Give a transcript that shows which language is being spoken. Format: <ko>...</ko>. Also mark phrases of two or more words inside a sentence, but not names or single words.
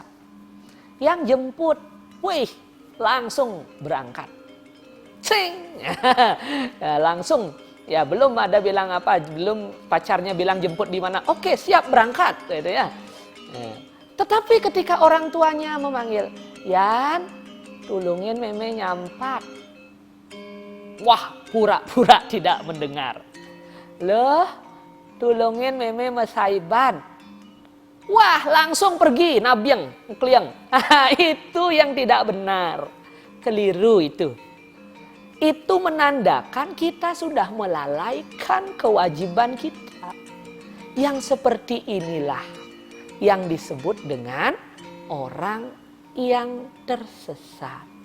<id>Yang jemput, wih, langsung berangkat. Cing, langsung. Ya belum ada bilang apa, belum pacarnya bilang jemput di mana. Oke, siap berangkat, gitu ya. Tetapi ketika orang tuanya memanggil,</id> <ban>Yan, tulungin meme nyampat.</ban> <id>Wah, pura-pura tidak mendengar. Loh,</id> <ban>tulungin meme mesaiban.</ban> <id>Wah, langsung pergi, nabyeng, klieng. Itu yang tidak benar. Keliru itu. Itu menandakan kita sudah melalaikan kewajiban kita. Yang seperti inilah yang disebut dengan orang yang tersesat.</id>